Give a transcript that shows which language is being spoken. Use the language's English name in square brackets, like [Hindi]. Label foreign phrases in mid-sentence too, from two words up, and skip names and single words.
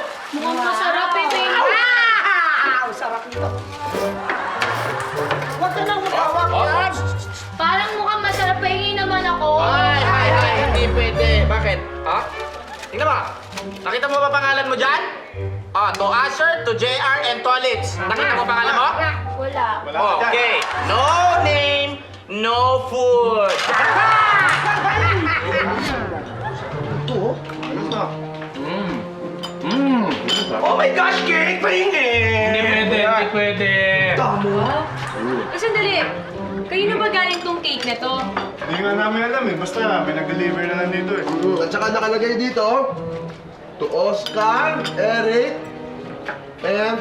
[Filipino] Mukhang masarap eh, baby. Ang sarap nito. Huwag ka nang magawak yan. Parang mukhang masarap. Pahingi naman ako. Ay, hindi pwede. Bakit? Ha? Tingnan mo. Nakita mo ba pangalan mo dyan? [English] To Asher, to JR, and to Alitz. [Filipino] Nakita mo pangalan mo? Wala. [English] Okay. No name, no food. Oh my gosh, [Filipino] cake! Pahingi! Hindi pwede. Eh, sandali. Kayo na ba galing tong cake na to? Hindi nga namin alam eh. Basta may nag-deliver na lang dito eh. At saka nakalagay dito, [English] to Oscar, Eric, and...